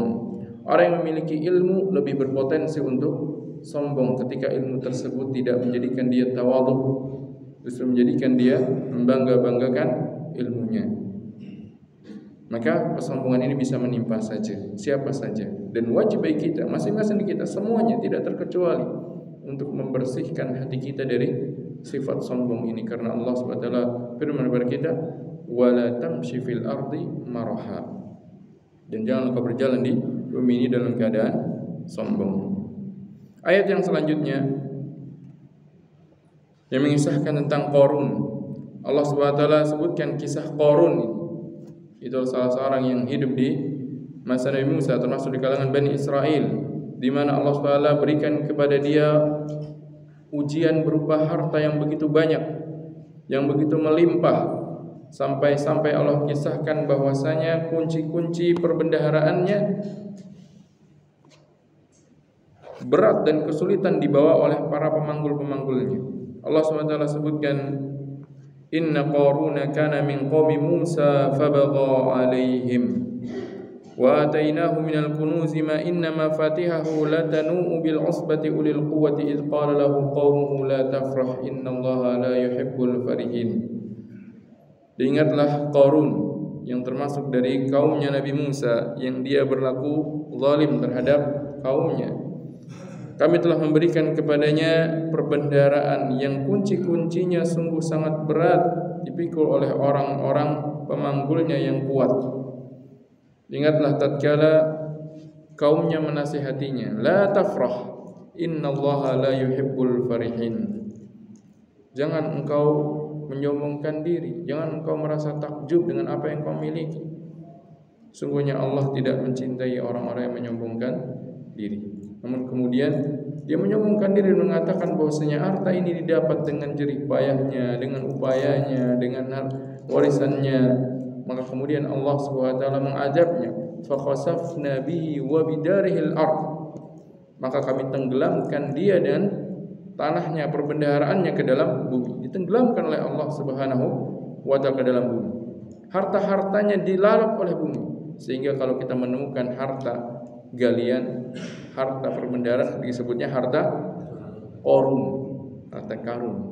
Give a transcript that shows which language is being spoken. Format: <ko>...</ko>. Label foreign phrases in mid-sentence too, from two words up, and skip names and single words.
<id>Orang yang memiliki ilmu lebih berpotensi untuk sombong ketika ilmu tersebut tidak menjadikan dia tawadhu, justru menjadikan dia membangga-banggakan ilmunya. Maka kesombongan ini bisa menimpa saja, siapa saja. Dan wajib bagi kita, masing-masing kita, semuanya tidak terkecuali, untuk membersihkan hati kita dari sifat sombong ini. Karena Allah SWT firman kepada kita,</id> <ar>ولا تمش في الأرض مرحا,</ar> <id>dan jangan kau berjalan di bumi ini dalam keadaan sombong. Ayat yang selanjutnya yang mengisahkan tentang Qarun. Allah SWT sebutkan kisah Qarun ini. Itu salah seorang yang hidup di masa Nabi Musa, termasuk di kalangan Bani Israel, di mana Allah SWT berikan kepada dia ujian berupa harta yang begitu banyak, yang begitu melimpah, sampai Allah kisahkan bahwasanya kunci-kunci perbendaharaannya berat dan kesulitan dibawa oleh para pemanggul-pemanggulnya. Allah SWT sebutkan,</id> <ar>إن قارون كان من قوم موسى فبغى عليهم وآتيناه من الكنوز ما إن مفاتحه لتنوء بالعصبة أولي القوة إذ قال له قومه لا تفرح إن الله لا يحب الفرحين.</ar> <id>Ingatlah Qarun yang termasuk dari kaumnya Nabi Musa, yang dia berlaku zalim terhadap kaumnya. Kami telah memberikan kepadanya perbendaharaan yang kunci-kuncinya sungguh sangat berat, dipikul oleh orang-orang pemanggulnya yang kuat. Ingatlah tatkala kaumnya menasihatinya,</id> <ar>لا تفرح، إن الله لا يحب الفرحين.</ar> <id>Jangan engkau menyombongkan diri, jangan engkau merasa takjub dengan apa yang kau miliki. Sungguhnya Allah tidak mencintai orang-orang yang menyombongkan diri. Namun kemudian dia menyombongkan diri dan mengatakan bahwasanya harta ini didapat dengan jerih payahnya, dengan upayanya, dengan warisannya. Maka kemudian Allah SWT mengadabnya,</id> <ar>فخسفنا به وبداره الأرض.</ar> <id>Maka kami tenggelamkan dia dan tanahnya, perbendaharaannya ke dalam bumi. Ditenggelamkan oleh Allah</id> <ar>سبحانه وتعالى</ar> <id>ke dalam bumi. Harta-hartanya dilalap oleh bumi. Sehingga kalau kita menemukan harta galian, harta perbendaharaan, disebutnya harta korun, harta karun.</id>